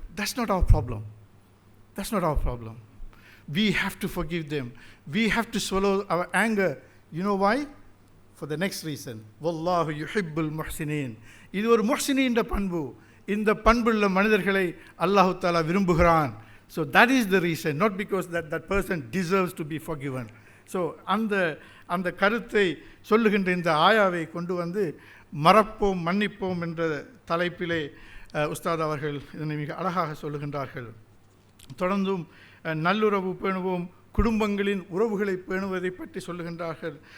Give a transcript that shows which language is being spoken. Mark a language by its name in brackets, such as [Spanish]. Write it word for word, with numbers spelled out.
[English] That's not our problem, that's not our problem. We have to forgive them. We have to swallow our anger. You know why? For the next reason. [Arabic] Wallahu yuhibbul muhsineen. [Tamil] இது ஒரு முஹ்சினீன்ற பண்பு. இந்த பண்புள்ள மனிதர்களை அல்லாஹு தாலா விரும்புகிறான். [English] So that is the reason, not because that that person deserves to be forgiven. [Tamil] So அந்த அந்த கருத்தை சொல்லுகின்ற இந்த ஆயாவை கொண்டு வந்து மறப்போம் மன்னிப்போம் என்ற தலைப்பிலே உஸ்தாத் அவர்கள் இதனை மிக அழகாக சொல்லுகின்றார்கள். தொடர்ந்தும் நல்லுறவு பேணுவோம், குடும்பங்களின் உறவுகளை பேணுவதை பற்றி சொல்லுகின்றார்கள்.